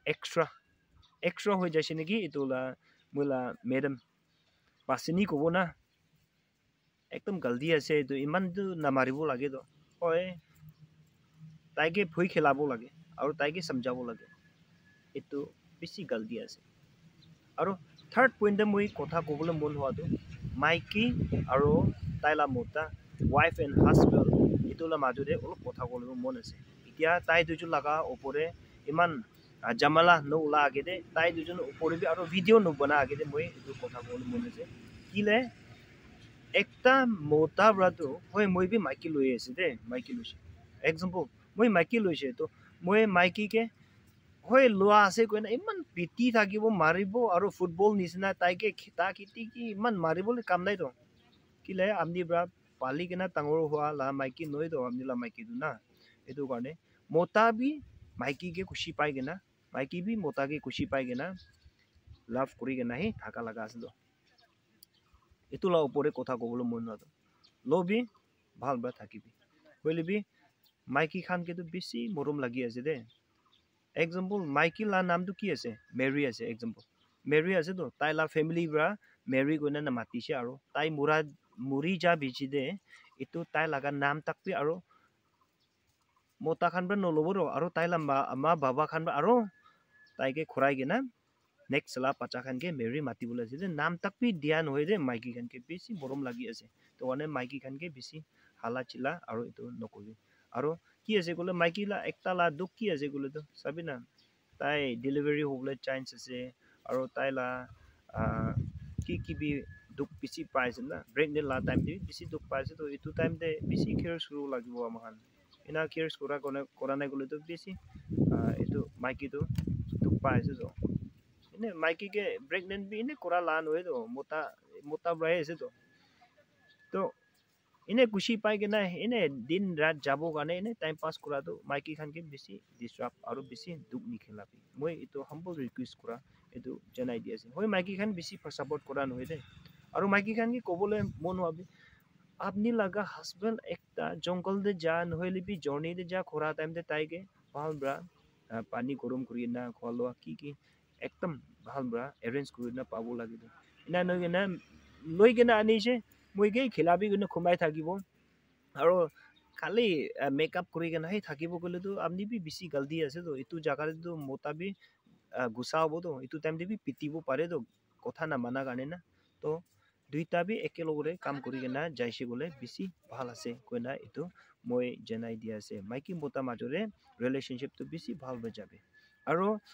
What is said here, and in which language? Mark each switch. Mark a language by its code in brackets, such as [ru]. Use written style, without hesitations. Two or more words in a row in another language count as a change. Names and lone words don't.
[nag] extra hoi jaise niki etu la moila madam pasini kobo na ekdam galdi ase etu iman tu namaribo lage to hoy tai ke phui khelabo lage aro tai ke samjabo lage etu bisi galdi ase aro third point de moi kotha kobole mon hoa tu maiki aro taila mota [en] wife and husband [nag] etu la maju de olop kotha kobole mon ase itia tai duju laga opore iman jamala no la age de tai duju opore bi aro video no bana age de moi etu kotha kobole mon ase kile ekta mota bra tu hoy moi bi maiki loi ase de maiki loise example moi maiki loise to moi maiki ke hoy loa ase koina iman piti thakibo maribo aro football nisna tai ke khita khiti ki iman maribole kam nai to kile amni bra pali kena tangor hua la maiki noi to amni la maiki du na etu karne mota bi maiki ke khushi pai gena maiki bi mota ke khushi pai gena love kuri gena hi thaka laga ase to etu la opore kotha kobolo mon na to lobi bhal bra thakibi hoile bi maiki khan ke tu bisi morom lagi ase de example maiki la naam tu ki ase Mary ase example Mary ase to tai la family bra Mary ko na mati se aro tai muri ja bichi de itu tai laga nam tak pi aro mota khan bra no lobo ro aro tai lamba ama baba khan bra aro tai ke khurai ge na next la pacha khan ke Mary mati bola ase nam tak pi dia no hoy de maiki khan ke bisi borom lagi ase to one maiki khan ke bisi hala chila aro itu nokoli aro ki ase kole maiki la ekta la duk ki ase kole to sabina tai delivery hobole chance ase aro tai la ki bi duk bisi pai ase na pregnant la time de bisi duk pai ase to itu time de bisi care suru lagibo amahan ina care sura kora nai kole to bisi itu maiki to duk pai ase to ine maiki ke pregnant bi ine kora la no to mota brai ase to ine kushi pai ke na ine din rat jabo gane ine time pass kora to maiki khan ke bisi disrupt aro bisi duk ni khela bi moi itu [en] humble request [nag] kora itu janai di ase hoi maiki khan bisi support kora no de aro maiki khan ki kobole mon hobi apni laga husband ekta jungle de ja no hoile bi journey de ja khora time de tai ke bhal bra pani gorom kuri na kholo ki ekdam bhal bra arrange kuri na pabo lagi do ina no gena loi gena ani se moi ge khilabi gena khumai thakibo aro খালি মেকআপ কৰি কেনে সেই থাকিব গলে তো আপনি বি বেছি গলদি আছে তো ইটো জাগাৰ তো মোটা বি গুছা হ'ব তো ইটো টাইম দি বি পিটিব পাৰে তো কথা না মানা কাৰণে না তো দুইটা বি একেলগৰে কাম কৰি কেনে যাইছে গলে বেছি ভাল আছে কইনা ইটো মই জনাই দিয়া আছে মাইকি মোটা মাজৰে ৰিলেশনশ্বিপ তো বেছি ভাল হৈ যাবে আৰু